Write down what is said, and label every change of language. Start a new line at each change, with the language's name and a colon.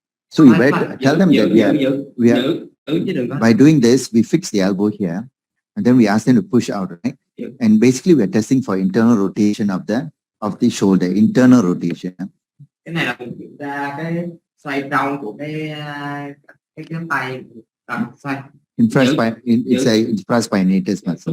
English: So you better tell them that we are by doing this, we fix the elbow here, and then we ask them to push out, right? And basically, we are testing for internal rotation of the shoulder, internal rotation.
Vietnamese: Cái này là mình kiểm tra cái xoay trong của cái tay, xoay.
English: It's a infraspinatus muscle.